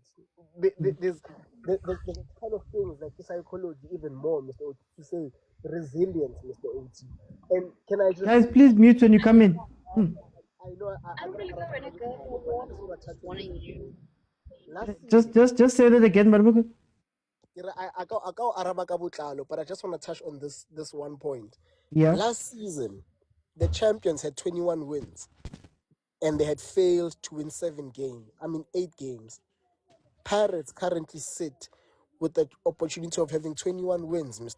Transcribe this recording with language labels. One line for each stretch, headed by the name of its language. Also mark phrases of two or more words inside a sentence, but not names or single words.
English: There's a kind of things like psychology, even more, Mr. Oti, to say resilience, Mr. Oti. And can I just Guys, say, please mute when you come in. I know I got but I just want to touch on this. Last Just say that again, Marbuku.
Tswana: I go araba ka botlalo,
English: but I just want to touch on this one point. Yeah. Last season, the champions had 21 wins, and they had failed to win 8 games. Pirates currently sit with the opportunity of having 21 wins, Mr.